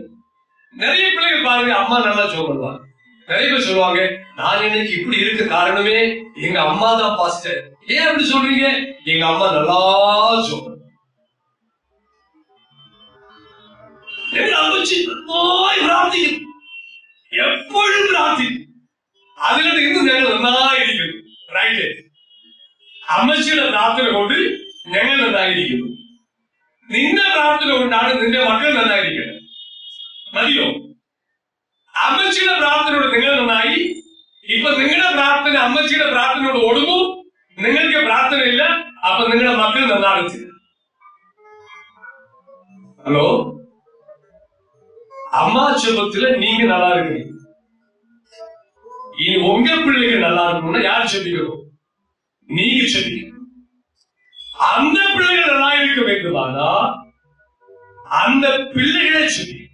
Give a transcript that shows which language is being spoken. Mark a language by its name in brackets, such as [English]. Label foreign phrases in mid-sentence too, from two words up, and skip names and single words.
[Tamil] நிறைய பிள்ளைகள் பாருங்க, அம்மா நல்லா சொல்லுவாங்க. நிறைய பேர் சொல்லுவாங்க, நான் இன்னைக்கு இப்படி இருக்க காரணமே எங்க அம்மா தான் பாஸ்டர். ஏன் அப்படி சொல்றீங்க? எங்க அம்மா நல்லா சொல்ற எப்பொழுதும் பிரார்த்திக்கும். அதுல இருந்து நல்லா இருக்குது. ரைட்டு, [Malayalam] അമ്മച്ചിയുടെ പ്രാർത്ഥന കൊണ്ട് ഞങ്ങൾ നന്നായിരിക്കുന്നു. നിന്റെ പ്രാർത്ഥന കൊണ്ടാണ് നിന്റെ മക്കൾ നന്നായിരിക്കുന്നത്. മതിയോ? അമ്മച്ചിയുടെ പ്രാർത്ഥനയോട് നിങ്ങൾ നന്നായി. ഇപ്പൊ നിങ്ങളുടെ പ്രാർത്ഥന അമ്മച്ചിയുടെ പ്രാർത്ഥനയോട് ഓടുന്നു, നിങ്ങൾക്ക് പ്രാർത്ഥനയില്ല, അപ്പൊ നിങ്ങളുടെ മക്കൾ നന്നാകത്തില്ല. ഹലോ, [Tamil] அம்மா ஜெபத்துல நீங்க நல்லா இருக்கீங்க. இனி உங்க பிள்ளைங்க நல்லா இருக்கணும்னா யார் ஜெபிக்கணும்? நீங்க ஜெபிக்கணும். அந்த பிள்ளைகள் நல்லா இருக்க வேண்டுமானா அந்த பிள்ளைகளை ஜெபிக்கணும்.